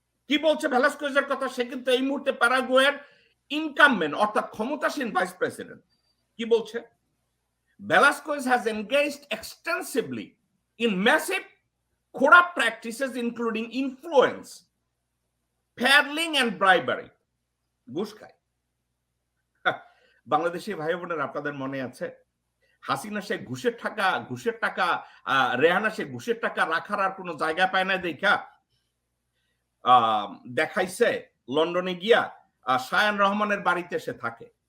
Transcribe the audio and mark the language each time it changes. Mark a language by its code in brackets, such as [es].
[bn] কি বলছে ভেলাস্কুয়েজের কথা? সে কিন্তু এই মুহূর্তে প্যারাগুয়ের ইনকামমেন্ট অর্থাৎ ক্ষমতাসীন ভাইস প্রেসিডেন্ট। কি বলছে? [en] Velasquez has engaged extensively in massive corrupt practices including influence, peddling and bribery. [bn] ঘুষ খায়। বাংলাদেশি ভাই বোনেরা আপনাদের মনে আছে হাসিনা সে ঘুষের টাকা রেহানা সে ঘুষের টাকা রাখার আর কোনো জায়গা পায় না দেখা দেখাইছে লন্ডনে গিয়া শায়ান রহমানের বাড়িতে সে থাকে,